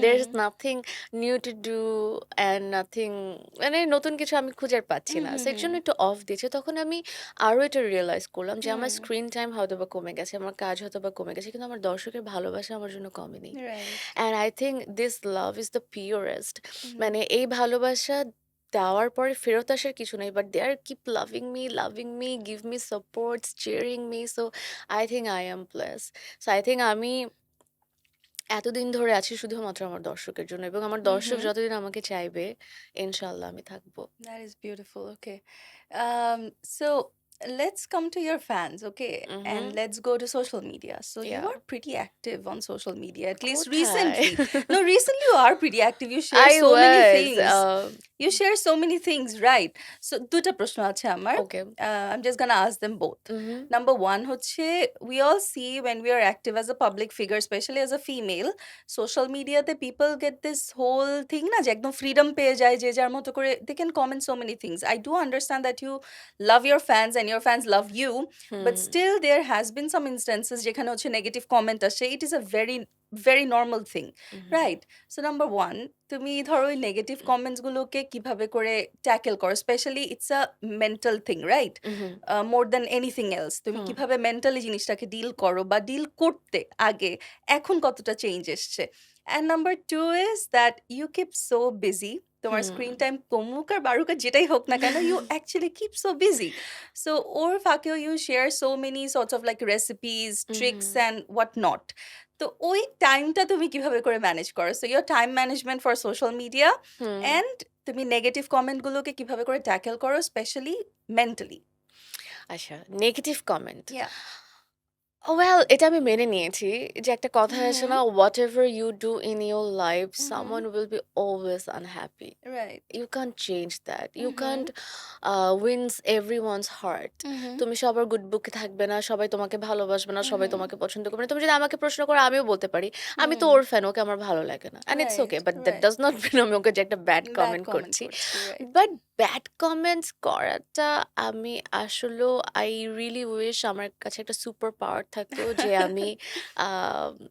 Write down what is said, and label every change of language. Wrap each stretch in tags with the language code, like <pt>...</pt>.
<en>there is nothing new to do and nothing,</en> <bn>মানে নতুন কিছু আমি খুঁজে আর পাচ্ছি হুম, না, হুম, সো এর হুম, জন্য একটু অফ দিয়েছে। তখন আমি আরো এটা রিয়েলাইজ করলাম যে আমার হুম। স্ক্রিন টাইম হয়তো বা কমে গেছে, আমার কাজ হয়তো বা কমে গেছে, কিন্তু আমার দর্শকের ভালোবাসা আমার জন্য কমেনি।</bn> <en>Right. And I think this love is the purest. Hmm.</en> <bn>মানে এই ভালোবাসা দেওয়ার পরে ফেরত আসার কিছু নেই,</bn> <en>But they are keep loving me, give me supports, cheering me, so I think I am place. So I think</en> <bn>আমি এতদিন ধরে আছি শুধুমাত্র আমার দর্শকের জন্য, এবং আমার হুম, দর্শক হুম। যতদিন আমাকে চাইবে, ইনশাল্লাহ আমি থাকবো।</bn> <en>That is beautiful. Okay. So let's come to your fans, okay? Hmm. And let's go to social media. So you yeah. are pretty active on social media, at least</en> <bn>কোথায়?</bn> <en>recently. No, recently you are pretty active. You share I so many was. things. You share so many things, right?</en> <bn>So দুটা প্রশ্ন আছে আমার.</bn> <en>Okay. I'm just gonna ask them both. Hmm. Number one হচ্ছে, we all see when we are active as a public figure, especially as a female, social media তে people get this whole thing না</en> <bn>যে একদম freedom পেয়ে যায়,</bn> <en>যে যার মতো করে they can comment so many things. I do understand that you love your fans and your fans love you, but hmm. still there has been some instances</en> <bn>যেখানে হচ্ছে</bn> <en>negative comment আসে. It is a very very normal thing, hmm. right? So number one, তুমি ধরো ওই negative comments গুলোকে কিভাবে করে ট্যাকেল করো, specially it's a mental thing, right? Hmm. More than anything else তুমি hmm.</en> <bn>কিভাবে মেন্টালি জিনিসটাকে ডিল করো, বা ডিল করতে আগে এখন কতটা চেঞ্জ এসছে?</bn> <en>And number two is that you keep so busy, তোমার hmm.</en> <bn>স্ক্রিন টাইম কমুক আর বাড়ুক আর যেটাই হোক না কেন,</bn> <en>You actually keep so busy. So ওর ফাঁকেও you share so many sorts of like recipes, tricks hmm. And what not.</en> <bn>তো ওই টাইমটা তুমি কিভাবে করে ম্যানেজ করো?</bn> <en>So your time management for social media, hmm.</en> <bn>And তুমি নেগেটিভ কমেন্টগুলোকে কিভাবে করে ট্যাকেল করো, স্পেশালি মেন্টালি? আচ্ছা, নেগেটিভ কমেন্ট,</bn> <en>Yeah.</en> <bn>ওয়েল এটা আমি মেনে নিয়েছি যে একটা কথা হুম, আছে হুম,</bn> <en>না, whatever you do in your life, hmm. Someone will be always unhappy. Right. You can't change that. You hmm, can't wins everyone's heart. Hmm,</en> <bn>তুমি সবার গুড বুকে থাকবে না, সবাই তোমাকে ভালোবাসবে না, সবাই হুম, তোমাকে পছন্দ করবে না। তুমি যদি আমাকে প্রশ্ন করো, আমিও বলতে পারি আমি তো হুম। ওর ফ্যান, ওকে আমার ভালো লাগে না,</bn> <en>And it's right, okay, but that right.</en> <bn>Does not mean আমি ওকে যে একটা ব্যাড</bn> <en>bad comment comment</en> <bn>করছি। করছি, রাইট। বাট ব্যাড কমেন্টস করাটা, আমি আসলে আই রিয়েলি উইশ আমার কাছে একটা সুপার পাওয়ার থাকতো, যে আমি আহ,</bn>